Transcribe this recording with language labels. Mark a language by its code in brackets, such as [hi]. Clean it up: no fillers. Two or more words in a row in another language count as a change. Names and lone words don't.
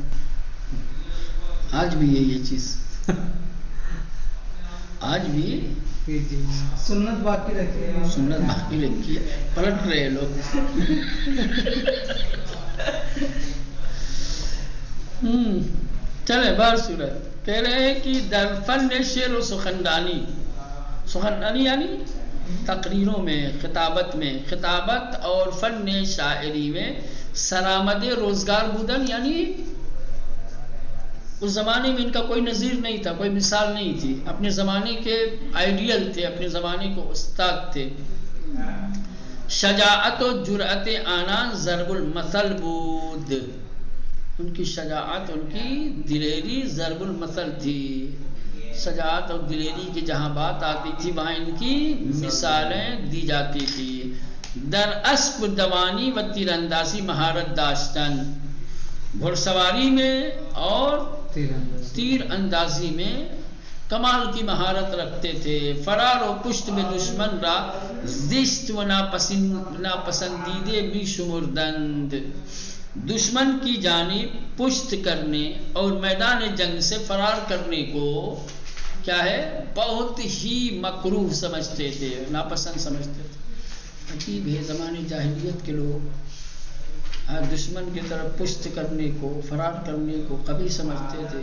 [ur] آج بھی ہے یہ چیز، آج بھی سنت باقی رکھی ہے، سنت باقی رکھی ہے، پلٹ رہے لوگ. چلے بار صورت کہہ رہے ہیں کہ [fa] در فن شعر و سخندانی [ur] یعنی تقریروں میں، خطابت میں، خطابت اور فن شاعری میں [fa] سرآمد روزگار بودن، [ur] یعنی اس زمانے میں ان کا کوئی نظیر نہیں تھا، کوئی مثال نہیں تھی، اپنے زمانے کے آئیڈیل تھے، اپنے زمانے کو استاد تھے. [fa] شجاعت و جرأت آنان ضرب المثل بود، [ur] ان کی شجاعت، ان کی دلیری ضرب المثل تھی. شجاعت اور دلیری کی جہاں بات آتی تھی وہاں ان کی مثالیں دی جاتی تھی. [fa] در اسب دوانی و تیر اندازی مہارت داشتن، [ur] گھڑ سواری میں اور تیر اندازی میں کمال کی مہارت رکھتے تھے. [fa] فرار و پشت میں دشمن را زشت و ناپسندیدے بھی شمردند، [ur] دشمن کی جانب پشت کرنے اور میدان جنگ سے فرار کرنے کو کیا ہے بہت ہی مکروہ سمجھتے تھے، ناپسند سمجھتے تھے. عجیب ہے زمانے جاہلیت کے لوگ دشمن کی طرف پشت کرنے کو، فرار کرنے کو قبیح سمجھتے تھے.